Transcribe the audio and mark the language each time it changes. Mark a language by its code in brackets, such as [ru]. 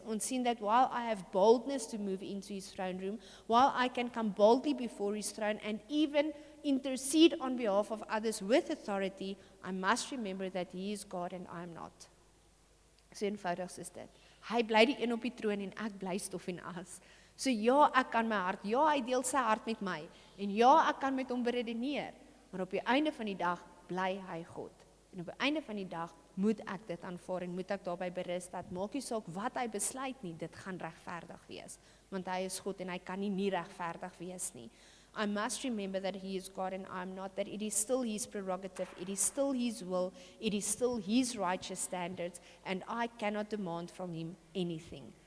[af] Ons sien [en] that while I have boldness to move into his throne room, while I can come boldly before his throne and even intercede on behalf of others with authority, I must remember that he is God and I am not. [af] So eenvoudig is dit. Hy bly die een op die troon en ek bly stof en as. So ja, ek kan my hart, ja, hy deel sy hart met my, en ja, ek kan met hom beredeneer, maar op die einde van die dag bly hy God. En op die einde van die dag moet ek dit aanvaar en moet ek daarby berus dat maak nie saak wat hy besluit nie, dit gaan regverdig wees. Want hy is God en hy kan nie regverdig wees nie. [en] I must remember that he is God and I am not, that it is still his prerogative, it is still his will, it is still his righteous standards, and I cannot demand from him anything.